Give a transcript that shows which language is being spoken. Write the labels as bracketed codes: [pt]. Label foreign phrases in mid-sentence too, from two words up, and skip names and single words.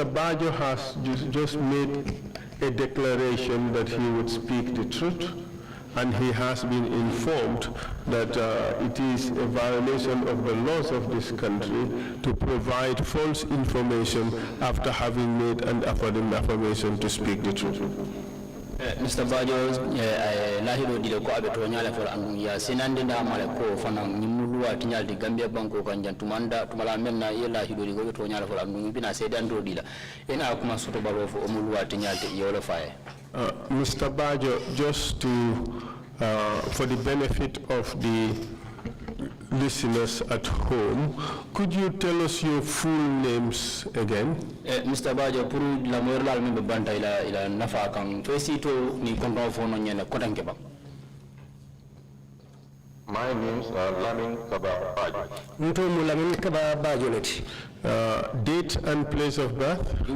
[en] Bajo has just made a declaration that he would speak the truth, and he has been informed that it is a violation of the laws of this country to provide false information after having made an affirmation to speak the truth. Mr. [man] Bajo, lahiro dile ko abe to nyala for andu ya sinande nda male ko fana nyimulu wa tinyal di Gambia banko kan jantumanda tumala menna ye lahiro di ko to nyala for andu bina sedan do dila ena kuma soto baro fo omulu wa tinyal te yola faye. [en] Mr. Bajo, just to for the benefit of the listeners at home, could you tell us your full names again? Mr. [man] Bajo, puru la moyral membe banta ila nafa kan fesito ni konton fono nyene kotanke ba. [en] My name's Lamin Kaba Bajo. [man] Ntomu Lamin Kaba Bajoleti. [en] Date and place of birth?